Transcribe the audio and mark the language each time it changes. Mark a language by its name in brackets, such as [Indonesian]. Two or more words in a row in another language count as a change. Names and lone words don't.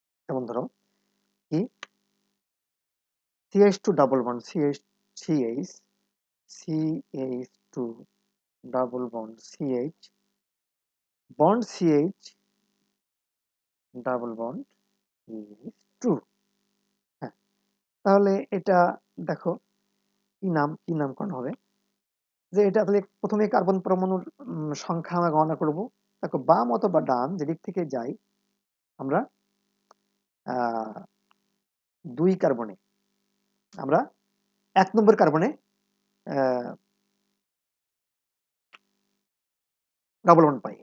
[Bangla] যেমন ধরো কি [English] CH2 double bond CH2 double bond CH bond CH double bond is true। [Bangla] হ্যাঁ, তাহলে এটা দেখো কি নামকরণ হবে, যে এটা তাহলে প্রথমে কার্বন পরমাণুর সংখ্যা আমরা গণনা করব। দেখো বাম অথবা ডান যেদিক থেকে যাই আমরা 2 কার্বনে আমরা 1 নম্বর কার্বনে [English] double bond [Bangla] পাই।